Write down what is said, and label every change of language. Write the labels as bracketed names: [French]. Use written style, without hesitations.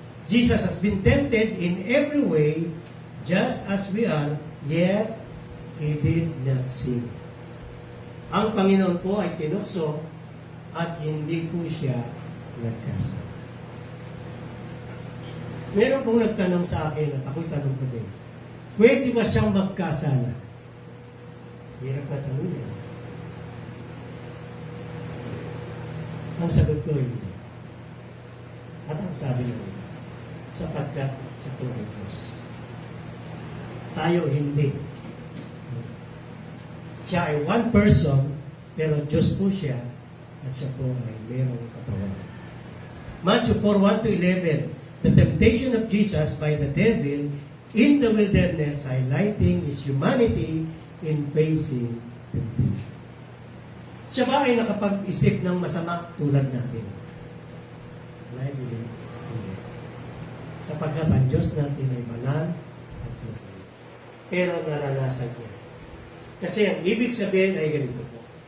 [English] Jesus has been tempted in every way, just as we are, yet He did not sin. [Filipino] Ang Panginoon po ay tinukso at hindi po siya nagkasala. Meron pong nagtanong sa akin at ako'y tanong ko din, pwede ba siyang magkasala? Hirap na tanong yan. Ang sagot ko hindi. At ang sabi ko, sapagkat siya po ay Diyos. Tayo hindi. Siya ay [English] one person, [Filipino] pero Diyos po siya, at siya po ay mayroong katawan. [English] Matthew 4:1-11, the temptation of Jesus by the devil in the wilderness, highlighting His humanity in facing temptation. [Filipino] Siya ba ay nakapag-isip ng masama tulad natin? [English] I believe, [Filipino] hindi. Sapagkat ang Diyos natin ay banal at matuwid. Pero naranasan niya. Kasi ang ibig sabihin ay ganito po.